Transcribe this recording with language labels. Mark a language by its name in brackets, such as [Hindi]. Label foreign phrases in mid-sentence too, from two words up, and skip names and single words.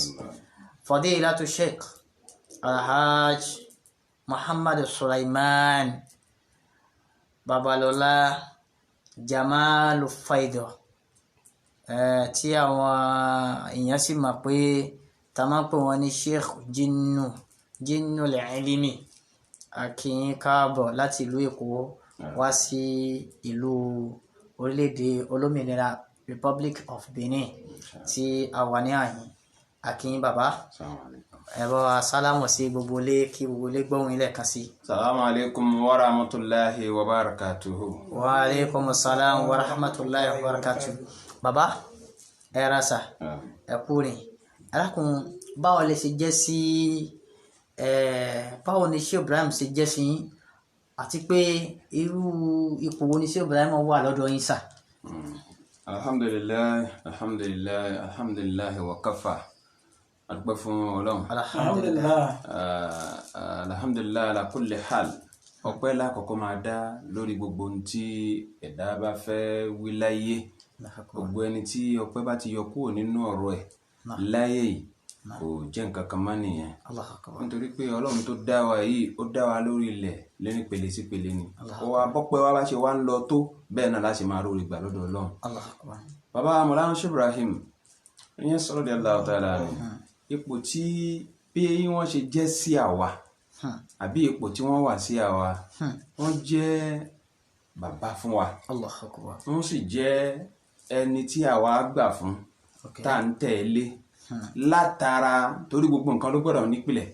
[Yoruba] Fadilatu Sheikh Alhaj Muhammad Sulaiman Babalola Jamalu Faido, tí àwọn èèyàn sì mọ̀ pé ta máa ń pè wọ́n ní Sheikh Jinnu Al-Ilimi, akíyín káàbọ̀ láti ìlú Èkó wá sí ìlú orílẹ̀-èdè olómìnira Republic of Benin tí a wà ní àyín. Akíyín bàbá, ẹ̀rọ sálámù sí gbogbo ilé kí gbogbo ilé gbóhùn ilẹ̀ kan sí. [Arabic] السلام عليكم ورحمة الله وبركاته. وعليكم السلام ورحمة الله وبركاته. [Yoruba] Bàbá ẹ rasa ẹ kúrin alákùn báwo lè ṣe jẹ́ sí báwo ni Sheikh Ibrahim ṣe jẹ́ sí yín àti pé irú ipò wo ni Sheikh Ibrahim wà lọ́dọ̀ yín sà? [Arabic] الحمد لله وكفى. [Yoruba] Adúpẹ́ fún Ọlọ́run. [Arabic] الحمد لله على كل حال. [Yoruba] Ọpẹ́ lákọ̀ọ́kọ́ máa dá lórí gbogbo ohun tí ẹ̀dá bá fẹ́ wí láyé. Gbogbo ẹni tí ọpẹ́ bá ti yọ kúrò nínú ọ̀rọ̀ ẹ̀ láyé yìí kò jẹ́ nǹkan kan mọ́ nìyẹn. Nítorí pé Ọlọ́run tó dá wa yìí ó dá wa lórí ilẹ̀ lẹ́ni pele sí pele ni. Wa bọ́pẹ́ wa bá ṣe wá ń lọ tó bẹ́ẹ̀ náà láti máa rórí gbà lọ́dọ̀ Ọlọ́run. Bàbá Mawlana Sheikh Ibrahim ìyẹn [Arabic] رضي الله تعالى عنه, [Yoruba] ipò tí bí wọ́n ṣe jẹ́ sí àwa àbí ipò tí wọ́n wà sí àwa, wọ́n jẹ́ bàbá fún wa. Wọ́n sì jẹ́ ẹni tí àwa gbà fún tá ń tẹ̀lé látara torí gbogbo nǹkan ló gbọ́dọ̀ nípìlẹ̀.